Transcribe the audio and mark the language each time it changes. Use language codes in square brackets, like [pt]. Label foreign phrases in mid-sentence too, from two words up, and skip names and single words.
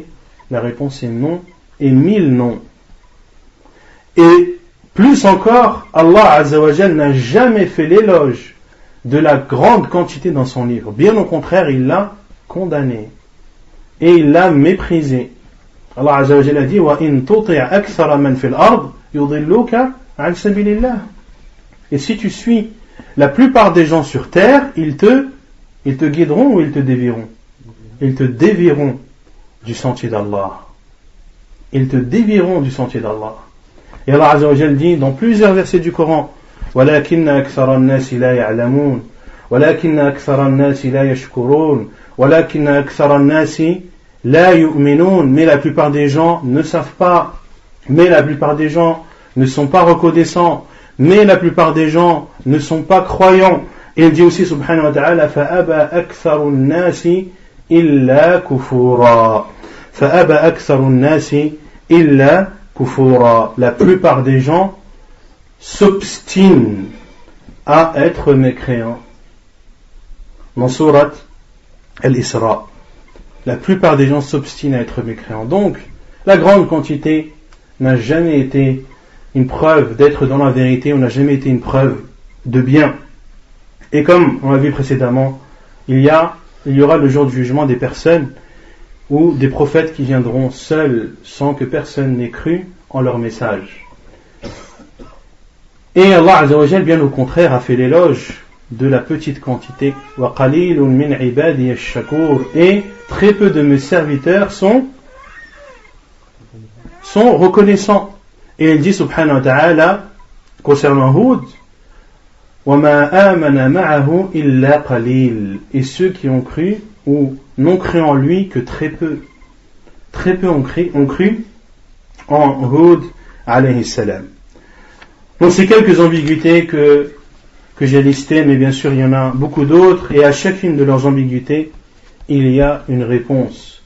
[fr] La réponse est non, et 1000 non. Et plus encore, Allah [ar] عز وجل [fr] n'a jamais fait l'éloge de la grande quantité dans son livre. Bien au contraire, il l'a condamné et il l'a méprisé. Allah [ar] عز وجل [fr] a dit: [ar] وإن تطع أكثر من في الأرض يضلوك عن سبيل الله. [fr] Et si tu suis la plupart des gens sur terre, ils te guideront ou ils te dévieront? Ils te dévieront du sentier d'Allah. Ils te dévieront du sentier d'Allah. Et Allah [ar] عز وجل [fr] dit dans plusieurs versets du Coran: [ar] وَلَكِنَّ أَكْثَرَ النَّاسِ لَا يَعْلَمُونَ وَلَكِنَّ أَكْثَرَ النَّاسِ لَا يَشْكُرُونَ وَلَكِنَّ أَكْثَرَ النَّاسِ لَا يُؤْمِنُونَ. [fr] Mais la plupart des gens ne savent pas, mais la plupart des gens ne sont pas reconnaissants, mais la plupart des gens ne sont pas croyants. Et il dit aussi [ar] سبحانه وتعالى: فَأَبَى أَكْثَرُ النَّاسِ إِلَّا كُفُورًا. فَأَبَى أَكْثَرُ النَّاسِ إِلَّا كُفُورًا. [fr] La plupart des gens s'obstinent à être mécréants. Dans Surat Al-Isra, la plupart des gens s'obstinent à être mécréants. Donc, la grande quantité n'a jamais été une preuve d'être dans la vérité, ou n'a jamais été une preuve de bien. Et comme on l'a vu précédemment, il y aura le jour du jugement des personnes ou des prophètes qui viendront seuls, sans que personne n'ait cru en leur message. Et Allah [ar] عز وجل, [fr] bien au contraire, a fait l'éloge de la petite quantité. [ar] وقليل من عبادي الشكور. [fr] Et très peu de mes serviteurs sont reconnaissants. Et il dit [ar] سبحانه وتعالى [fr] concernant Hud: [ar] وما آمن معه إلا قليل. [fr] Et ceux qui ont cru ou n'ont cru en lui que très peu ont cru en Hud [ar] عليه السلام. [fr] Donc c'est quelques ambiguïtés que j'ai listées, mais bien sûr il y en a beaucoup d'autres, et à chacune de leurs ambiguïtés il y a une réponse.